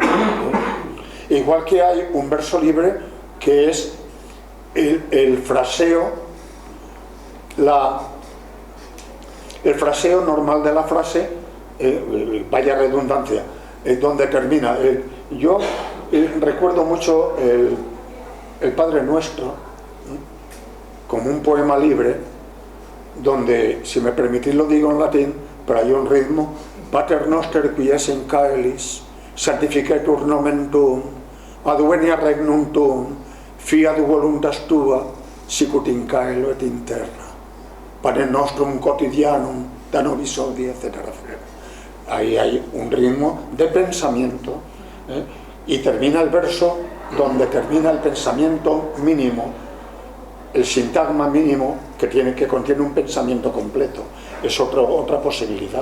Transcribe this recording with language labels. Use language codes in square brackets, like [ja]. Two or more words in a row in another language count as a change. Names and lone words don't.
[es] Igual que hay un verso libre que es el fraseo, el fraseo normal de la frase, vaya redundancia, donde termina. Yo recuerdo mucho el Padre Nuestro como un poema libre, donde, si me permitís lo digo en latín, pero hay un ritmo: [la] Pater noster qui es in caelis, sanctificetur nomen tuum, advenia regnum tuum, fiat voluntas tua, sicut in caelo et in terra, panem nostrum quotidianum da nobis hodie, [es] etc. Ahí hay un ritmo de pensamiento, y termina el verso donde termina el pensamiento mínimo, el sintagma mínimo que contiene un pensamiento completo. Es otra posibilidad.